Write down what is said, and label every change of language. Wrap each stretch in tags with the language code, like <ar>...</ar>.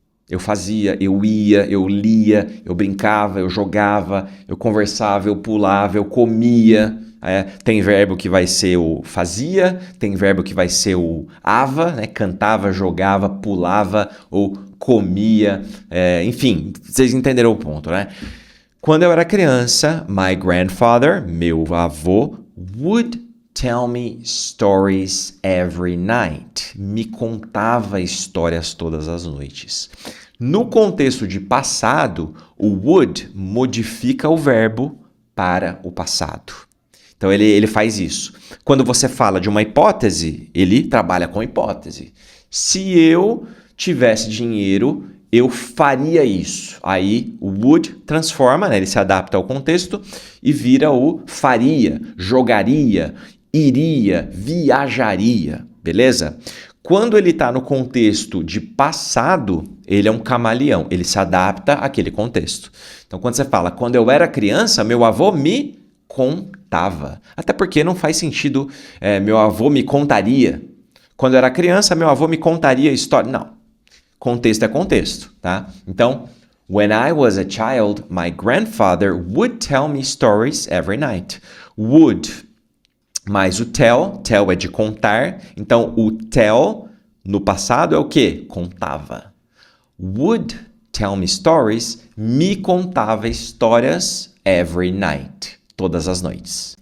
<pt>Eu fazia, eu ia, eu lia, eu brincava, eu jogava, eu conversava, eu pulava, eu comia. Tem verbo que vai ser o fazia, tem verbo que vai ser o ava, né? Cantava, jogava, pulava ou comia. Enfim, vocês entenderam o ponto, né? Quando eu era criança,</pt> <en>my grandfather,</en> <pt>meu avô,</pt> <en>would tell me stories every night.</en> <pt>Me contava histórias todas as noites. No contexto de passado, o would modifica o verbo para o passado. Então, ele faz isso. Quando você fala de uma hipótese, ele trabalha com hipótese. Se eu tivesse dinheiro, eu faria isso. Aí o would transforma, né? Ele se adapta ao contexto e vira o faria, jogaria, iria, viajaria, beleza? Quando ele está no contexto de passado, ele é um camaleão, ele se adapta àquele contexto. Então, quando você fala, quando eu era criança, meu avô me contava. Até porque não faz sentido, meu avô me contaria. Quando eu era criança, meu avô me contaria história. Não. Contexto é contexto, tá?</pt> <en>Então, when I was a child, my grandfather would tell me stories every night.</en> <pt>Would, mais o tell é de contar. Então, o tell no passado é o quê? Contava.</pt> <en>Would tell me stories,</en> <pt>me contava histórias</pt> <en>every night,</en> <pt>todas as noites.</pt>